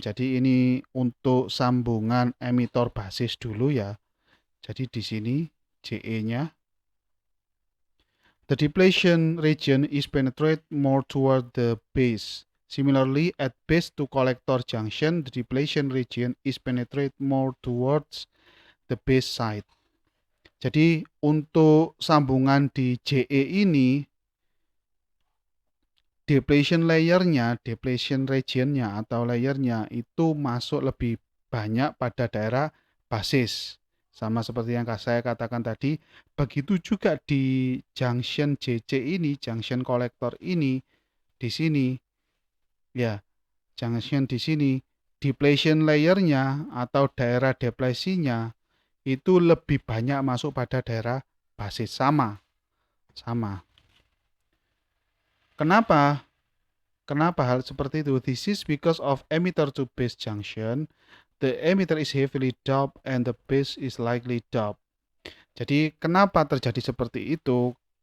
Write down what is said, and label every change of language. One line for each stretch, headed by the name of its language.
Indonesian: Jadi ini untuk sambungan emitor basis dulu ya. Jadi di sini JE-nya.
English: The depletion region is penetrate more toward the base. Similarly, at base to collector junction, the depletion region is penetrate more towards the base side.
Indonesian: Jadi untuk sambungan di JE ini, depletion layernya, depletion regionnya atau layernya itu masuk lebih banyak pada daerah basis. Sama seperti yang saya katakan tadi, begitu juga di junction JC ini, junction kolektor ini, di sini, ya, junction di sini, depletion layernya atau daerah deplesinya itu lebih banyak masuk pada daerah basis. Sama. Kenapa hal seperti itu?
English: This is because of emitter to base junction. The emitter is heavily doped and the base is lightly doped.
Indonesian: Jadi kenapa terjadi seperti itu?